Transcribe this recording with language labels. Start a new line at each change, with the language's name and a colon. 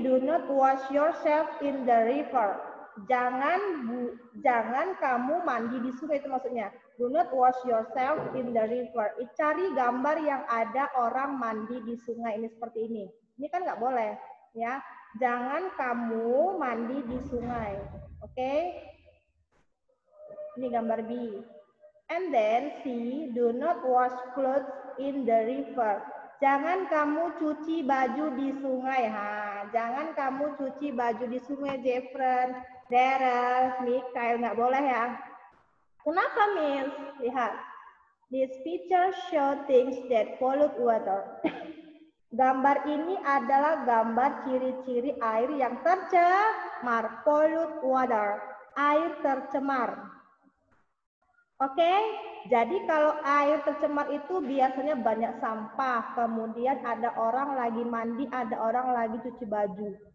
English: Do not wash yourself in the river.
Indonesian: Jangan kamu mandi di sungai, itu maksudnya.
English: Do not wash yourself in the river.
Indonesian: Cari gambar yang ada orang mandi di sungai. Ini seperti ini. Ini kan nggak boleh, ya. Jangan kamu mandi di sungai. Oke? Ini gambar B.
English: And then C. Do not wash clothes in the river.
Indonesian: Jangan kamu cuci baju di sungai. Jangan kamu cuci baju di sungai, Jeffrey, Daryl, Mikael, nggak boleh ya. Kenapa, Miss?
English: Lihat. This picture show things that pollute water.
Indonesian: Gambar ini adalah gambar ciri-ciri air yang tercemar. Pollute water. Air tercemar. Oke, jadi kalau air tercemar itu biasanya banyak sampah, kemudian ada orang lagi mandi, ada orang lagi cuci baju.